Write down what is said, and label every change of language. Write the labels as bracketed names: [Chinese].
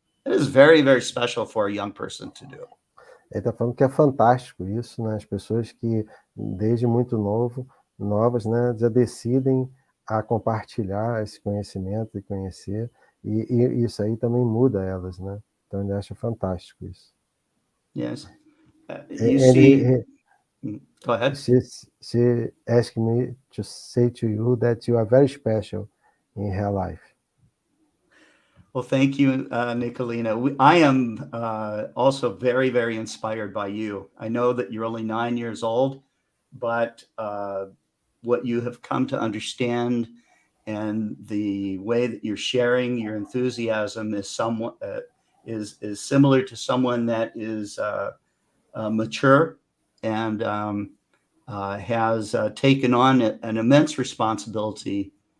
[English] It is very, very special for a young person to do. [Portuguese] Ele está falando que é fantástico isso, né? As pessoas que, desde muito novas, né, já decidem a compartilhar esse conhecimento e conhecer, e isso aí também muda elas, né? Então ele acha fantástico isso. [English] Yes. You see, go ahead. She asked me to say to you that you are very special in her life. Well, thank you, Nicolina. I am also very, very inspired by you. I know that you're only 9 years old, but what you have come to understand and the way that you're sharing your enthusiasm is somewhat is similar to someone that is mature and has taken on an immense responsibility.